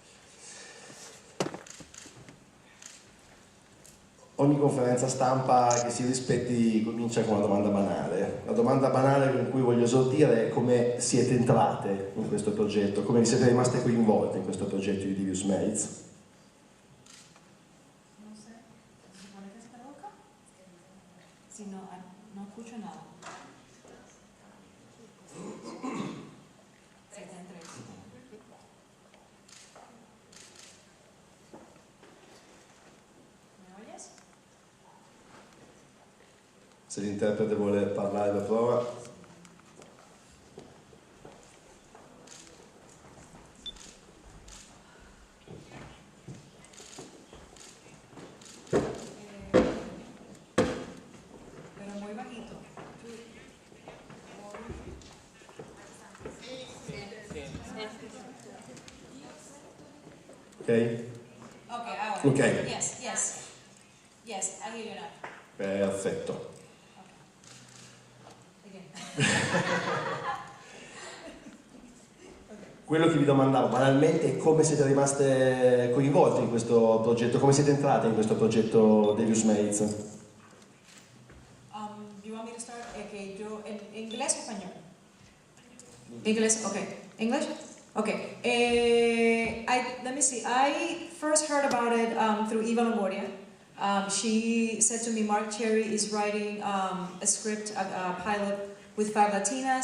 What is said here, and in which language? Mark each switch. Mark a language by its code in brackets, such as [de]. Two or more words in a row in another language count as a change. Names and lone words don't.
[it] Ogni conferenza stampa che si rispetti comincia con una domanda banale. La domanda banale con cui voglio esordire è come siete entrate in questo progetto, come vi siete rimaste coinvolte in questo progetto di Devious Maids. Non sé, si vuole che sta boca? [es] Sì, no, non escucho nada. [it] Se l'interprete vuole parlare per prova. [es] Pero muy bajito. [en] Ok? Ok, ok. Yes, yes. Yes, I hear you now. [it] Perfetto. Quello che vi domandavo banalmente è come siete rimaste coinvolte in questo progetto, come siete entrate in questo progetto Devious Maids? [en] You want me to start? [es] Okay, yo, ¿en inglés o español? [en] English, okay. English? Okay. Let me see. I first heard about it through Eva Longoria. She said to me, Mark Cherry is writing a script, a pilot with 5 Latinas.